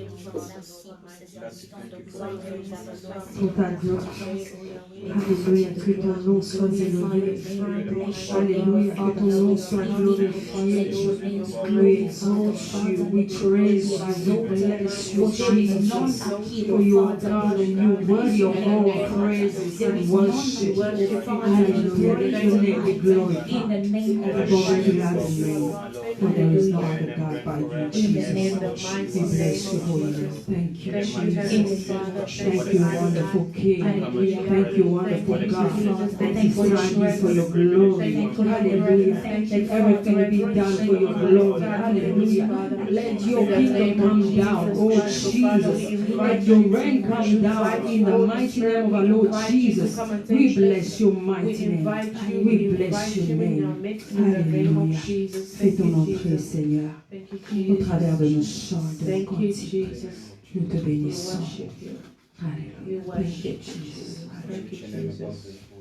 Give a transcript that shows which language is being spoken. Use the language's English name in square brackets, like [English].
[French] pour ces instants de gloire que nous avons Pour ta gloire. Alléluia, que ton nom soit élevé. Alléluia, que ton nom soit glorifié. [English] We exalt you, we praise you, we bless you, Jesus. For you are God and you are worthy of all praises and worship. Hallelujah, let your name be glorified. In the name of Glory to Jesus. God, for there is no other God by you, Jesus. We bless your holy name. Thank you, Jesus. Thank you, wonderful King. Thank you, wonderful God. Thank you for your glory. Hallelujah. Let everything be done for your glory. Hallelujah. Let your kingdom come down, oh Jesus. Let your reign come down in the mighty name of our Lord Jesus. We bless your mighty name. We bless your name. Hallelujah. [French] Fais ton entrée, Seigneur, au travers de nos chants et de nos cantiques. Nous te bénissons. Alléluia. [English] Thank you, Jesus. Thank you, Jesus.